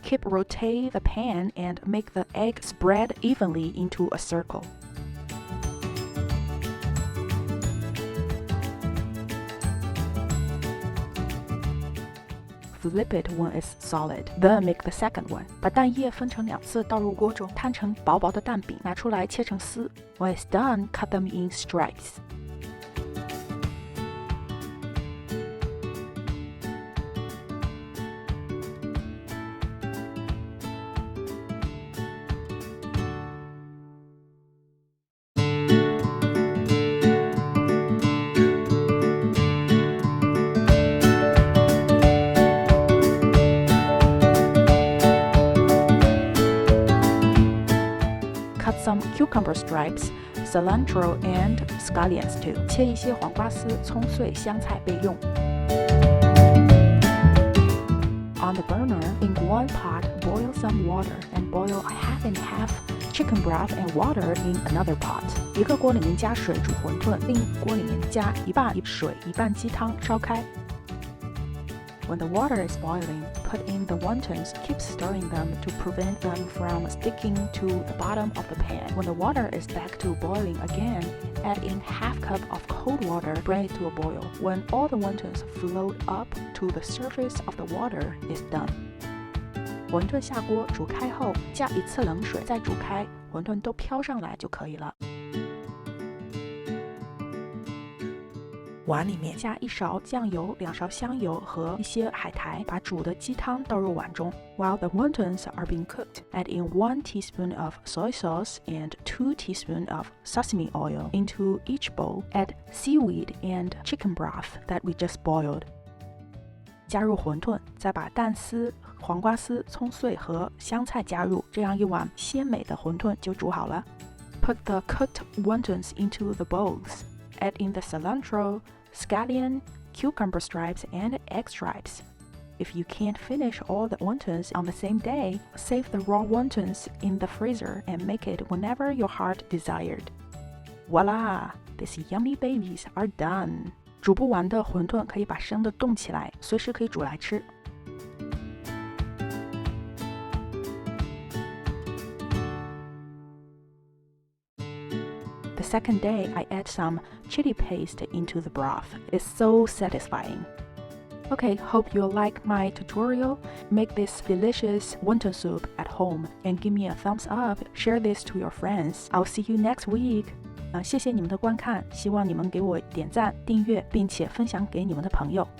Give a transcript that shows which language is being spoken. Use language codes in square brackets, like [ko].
[en] Keep rotate the pan and make the egg spread evenly into a circle. flip it when it's solid. Then make the second one. [zh] 把蛋液分成2次倒入锅中，摊成薄薄的蛋饼，拿出来切成丝。 [en] When it's done, cut them in stripes. Cut some cucumber stripes, cilantro, and scallions too. [zh] 切一些黄瓜丝、葱碎、香菜备用。 [en] On the burner, in one pot, boil some water and boil a half and half chicken broth and water in another pot. [zh] 一个锅里面加水煮馄饨，另一锅里面加一半水一半鸡汤，烧开。 [en] When the water is boiling, put in the wontons. Keep stirring them to prevent them from sticking to the bottom of the pan. When the water is back to boiling again, add in half cup of cold water. Bring it to a boil. When all the wontons float up to the surface of the water, it's done. [zh] 馄饨下锅煮开后，加1次冷水，再煮开，馄饨都飘上来就可以了。碗里面加1勺酱油、2勺香油和一些海苔，把煮的鸡汤倒入碗中。 [en] While the wontons are being cooked, add in 1 teaspoon of soy sauce and 2 teaspoons of sesame oil into each bowl. Add seaweed and chicken broth that we just boiled. [zh] 加入馄饨，再把蛋丝、黄瓜丝、葱碎和香菜加入，这样一碗鲜美的馄饨就煮好了。 [en] Put the cooked wontons into the bowls. Add in the cilantro, scallion, cucumber stripes, and egg stripes. If you can't finish all the wontons on the same day, save the raw wontons in the freezer and make it whenever your heart desired. Voila! These yummy babies are done. [zh] 煮不完的馄饨可以把生的冻起来，随时可以煮来吃。 [en] The second day, I add some chili paste into the broth. It's so satisfying. Okay, hope you'll like my tutorial. Make this delicious wonton soup at home and give me a thumbs up. Share this to your friends. I'll see you next week. [zh] 谢谢你们的观看，希望你们给我点赞、订阅，并且分享给你们的朋友。